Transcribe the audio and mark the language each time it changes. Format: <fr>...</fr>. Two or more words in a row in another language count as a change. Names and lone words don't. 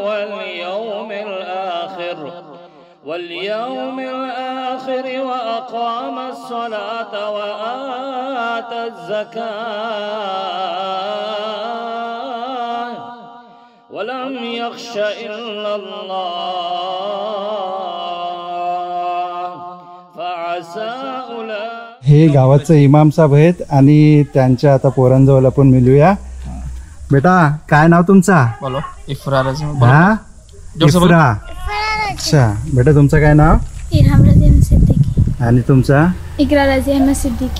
<ar>واليوم الآخر وأقام الصلاة وآتى الزكاة ولم يخش إلا الله فعسى أولئك.</ar> <mr>हे गावाचं इमाम साहेब आहेत आणि त्यांच्या आता पोरांजवळ आपण मिळूया. बेटा काय नाव तुमचा? बोलो. इफ्रार. हा इफ्रा. अच्छा बेटा तुमचं काय नाव? इरहम रजी अहमद सिद्दीकी. आणि तुमचा? इकरा रजी अहमद सिद्दीकी.</mr>